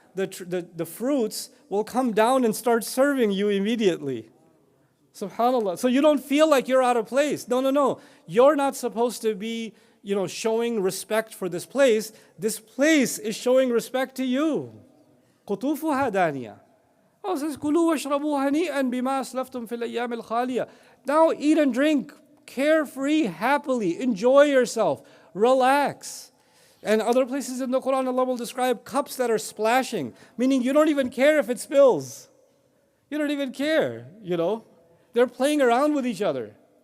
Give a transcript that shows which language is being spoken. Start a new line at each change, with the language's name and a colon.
English: The fruits will come down and start serving you immediately. SubhanAllah. So you don't feel like you're out of place. No. You're not supposed to be, showing respect for this place. This place is showing respect to you.
Arabic: Qutufu hadaniya. Allah says, كُلُوا وَاشْرَبُوا هَنِيئًا بِمَا أَسْلَفْتُمْ فِي الْأَيَّامِ الْخَالِيَةِ.
English: Now eat and drink, carefree, happily, enjoy yourself, relax. And other places in the Quran, Allah will describe cups that are splashing, meaning you don't even care if it spills. You don't even care, They're playing around with each other.